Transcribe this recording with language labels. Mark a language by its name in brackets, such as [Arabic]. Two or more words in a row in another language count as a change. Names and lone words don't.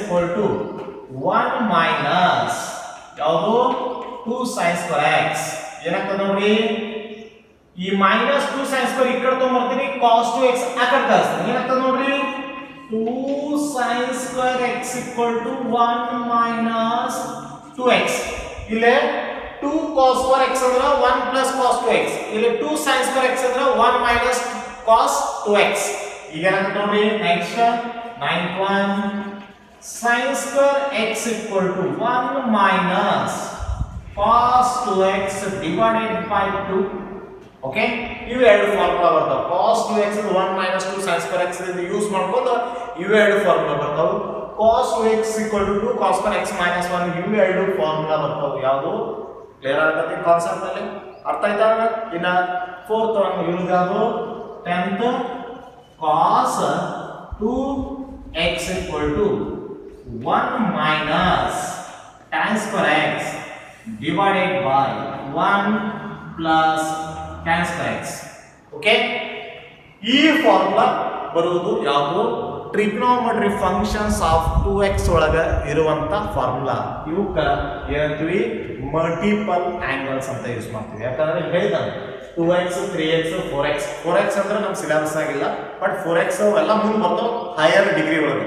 [English] = 1 minus [Kannada] ಯಾವುದು [English] 2 sin square x [Kannada] ಏನಾಗ್ತದೆ ನೋಡಿ ಈ [English] minus 2 sin square [Kannada] ಈ ಕಡೆ ತಗೊಂಡ್ಬರ್ತೀನಿ [English] cos 2x [Kannada] ಆ ಕಡೆ ಕಳಿಸ್ತೀನಿ ಏನಾಗ್ತದೆ ನೋಡ್ರಿ [English] 2 sin square x = 1 minus [Kannada] 2x ಇಲ್ಲಿ [English] 2 cos square x [Kannada] ಅಂದ್ರೆ [English] 1 plus cos 2x [Kannada] ಇಲ್ಲಿ [English] 2 sin square x [Kannada] ಅಂದ್ರೆ [English] 1 minus cos 2x [Kannada] ಈಗ ಏನಾಗ್ತದೆ ನೋಡ್ರಿ [English] next 9th one sin square x = 1 minus cos 2x divided by 2 okay [Kannada] ಇವು ಎರಡು [English] ಫಾರ್ಮುಲಾ [Kannada] ಬರ್ತಾವ [English] cos 2x 1 minus 2 sin square x [Kannada] ಇಂದ ಯೂಸ್ ಮಾಡ್ಕೊಂಡು ಇವು ಎರಡು ಫಾರ್ಮುಲಾ ಬರ್ತಾವ [English] cos 2x = 2 cos square x minus 1 [Kannada] ಇವು ಎರಡು ಫಾರ್ಮುಲಾ ಬರ್ತಾವ ಯಾವುದು ಕ್ಲಿಯರ್ ಆಗತ್ತೆ ಕಾನ್ಸೆಪ್ಟ್ ಅಲ್ಲಿ ಅರ್ಥ ಆಯ್ತಾ ಇನ್ನ [English] fourth one use [Kannada] ಯಾವುದು [English] 10th cos 2x = 1 minus tan square x divided by 1 plus tan square x. [Kannada] ಓಕೆ, ಈ ಫಾರ್ಮುಲಾ ಬರುವುದು ಯಾವುದು? [English] trigonometry functions of 2x [Kannada] ಒಳಗ ಇರುವಂತ ಫಾರ್ಮುಲಾ. ಇವಕ್ಕ ಏನಂತೀವಿ? [English] multiple angles [Kannada] ಅಂತ ಯೂಸ್ ಮಾಡ್ತೀವಿ. ಯಾಕಂದ್ರೆ ಹೇಳಿದ 2x 3x 4x ಅಂದ್ರೆ ನಮ್ಮ ಸಿಲೆಬಸ್ ಆಗಿಲ್ಲ, ಬಟ್ 4x ಅವೆಲ್ಲ ಮುಂದೆ ಬರ್ತಾವ [English] higher degree [Kannada] ಒಳಗೆ.